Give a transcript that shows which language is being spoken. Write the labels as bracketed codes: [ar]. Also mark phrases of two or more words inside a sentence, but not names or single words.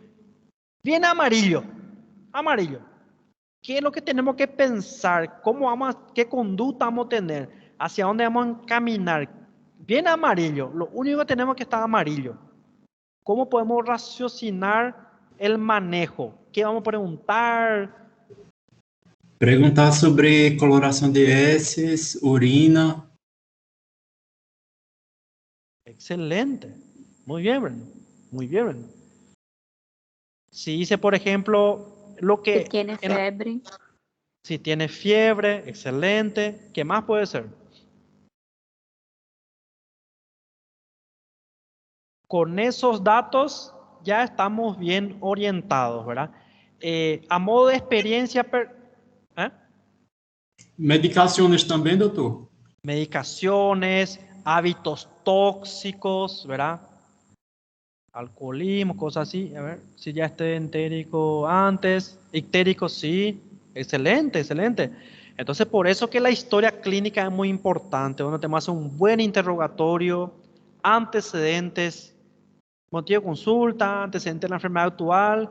[es] Viene amarillo, amarillo. ¿Qué es lo que tenemos que pensar? ¿Qué conducta vamos a tener? ¿Hacia dónde vamos a encaminar? Viene amarillo, lo único que tenemos que estar amarillo. ¿Cómo podemos raciocinar el manejo? ¿Qué vamos a preguntar? [pt] Perguntar sobre coloração de heces, urina. [es] Excelente. Muy bien, Breno. Muy bien, Breno. Si dice, por ejemplo, lo que... Si tiene fiebre. Si tiene fiebre, excelente. ¿Qué más puede ser? Con esos datos ya estamos bien orientados, ¿verdad? A modo de experiencia... [pt] Medicações também, doutor? [es] Medicaciones, hábitos tóxicos, ¿verdad? Alcoholismo, cosas así. A ver, si ya esté entérico antes. Ictérico, sí. Excelente, excelente. Entonces, por eso que la historia clínica es muy importante, donde te hace un buen interrogatorio, antecedentes, motivo de consulta, antecedentes de la enfermedad actual.